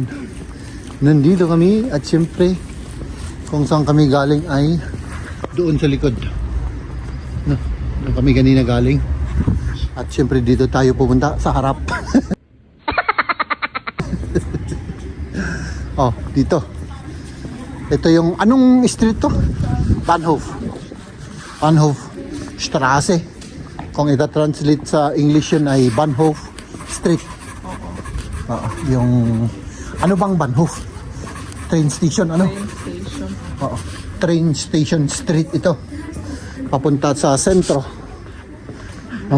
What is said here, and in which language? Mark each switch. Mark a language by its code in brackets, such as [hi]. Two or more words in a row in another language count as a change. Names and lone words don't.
[tl] Nandito kami at siyempre, kung saan kami galing ay doon sa likod. No, doon kami kanina galing. At siyempre dito tayo pupunta sa harap. Oh, dito. Ito yung, anong street to? Bahnhof. Bahnhof Straße. Kung ita-translate sa English yun ay Bahnhof Street. Yung, ano bang Bahnhof? [en] Train station, [tl] ano? Station. Oo. [en] Train station street [tl] ito. Papunta sa sentro. Oh.